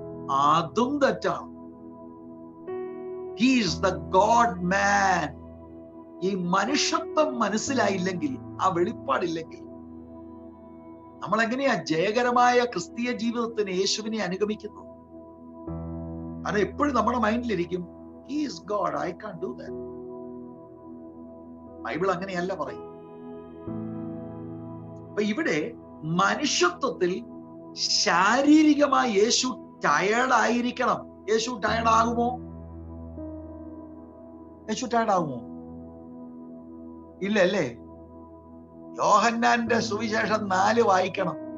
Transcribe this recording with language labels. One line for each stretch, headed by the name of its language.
Malayalam: അതും തെറ്റാണ്.
English: He is the God man.
Malayalam: ഈ മനുഷ്യത്വം മനസ്സിലായില്ലെങ്കിൽ, ആ വെളിപ്പാടില്ലെങ്കിൽ, നമ്മൾ എങ്ങനെയാ ജയകരമായ ക്രിസ്തീയ ജീവിതത്തിന് യേശുവിനെ അനുഗമിക്കുന്നത്? അത് എപ്പോഴും നമ്മുടെ മൈൻഡിലിരിക്കും,
English: He is God, I can't do that.
Malayalam: Bible അങ്ങനെയല്ല പറയും. അപ്പൊ ഇവിടെ മനുഷ്യത്വത്തിൽ ശാരീരികമായി യേശു ടയേർഡ് ആയിരിക്കണം. യേശു ടയേർഡ് ആകുമോ? യേശു ടയേർഡ് ആകുമോ? ഇല്ല അല്ലേ? യോഹന്നാന്റെ സുവിശേഷം 4 വായിക്കണം.